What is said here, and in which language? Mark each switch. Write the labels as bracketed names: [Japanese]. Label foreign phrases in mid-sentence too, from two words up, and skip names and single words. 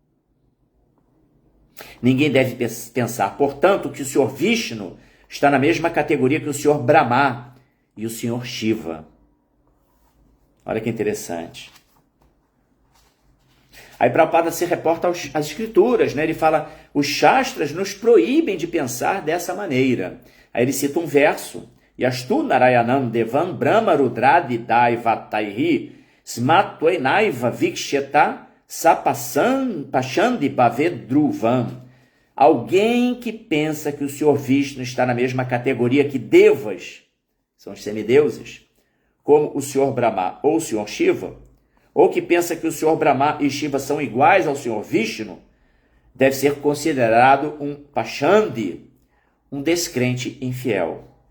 [Portuguese] Ninguém deve pensar, portanto, que o Senhor Vishnu está na mesma categoria que o Senhor Brahma e o Senhor Shiva. Olha que interessante. Aí Prabhupada se reporta às escrituras, né? Ele fala, os Shastras nos proíbem de pensar dessa maneira. Aí ele cita um verso, [Sanskrit] यस्तु नारायणं देवं ब्रह्म रुद्रादि दैवतैः समत्वेनैव वीक्षेत स पाषण्डी भवेद्ध्रुवम्. [Portuguese] Alguém que pensa que o Senhor Vishnu está na mesma categoria que Devas, são os semideuses, como o Senhor Brahma ou o Senhor Shiva, ou que pensa que o Senhor Brahma e Shiva são iguais ao Senhor Vishnu, deve ser considerado um Pachandi, um descrente infiel.